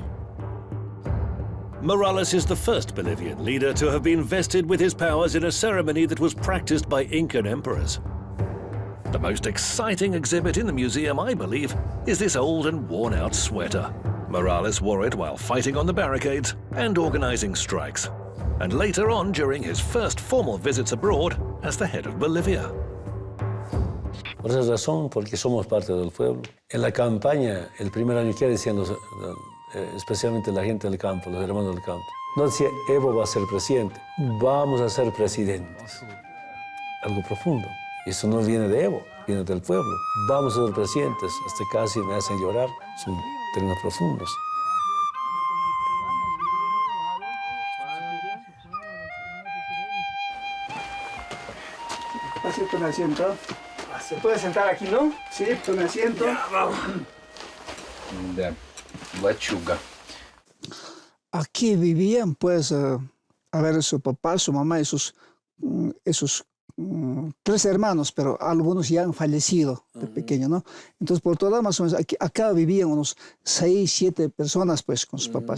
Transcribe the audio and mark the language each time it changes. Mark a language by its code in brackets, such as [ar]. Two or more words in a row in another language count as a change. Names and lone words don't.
[en] Morales is the first Bolivian leader to have been vested with his powers in a ceremony that was practiced by Incan emperors. The most exciting exhibit in the museum, I believe, is this old and worn-out sweater. Morales wore it while fighting on the barricades and organizing strikes, and later on during his first formal visits abroad as the head of Bolivia. [es] Por esa razón, porque somos parte del pueblo. En la campaña, el primer año que decían especialmente la gente del campo, los hermanos del campo, no decía Evo va a ser presidente, vamos a ser presidentes. Algo profundo. Y eso no viene de Evo, viene del pueblo. Vamos a ser presidentes, hasta casi me hacen llorar, son términos profundos. Así, tome asiento. ¿Se puede sentar aquí, no? Sí, tome asiento. [ru] Да, лачуга. [es] Aquí vivían, pues, a ver, su papá, su mamá y sus tres hermanos, pero algunos ya han fallecido de pequeño, ¿no? Entonces, por todas más o menos, acá vivían unos 6, 7 personas, pues, con sus papás.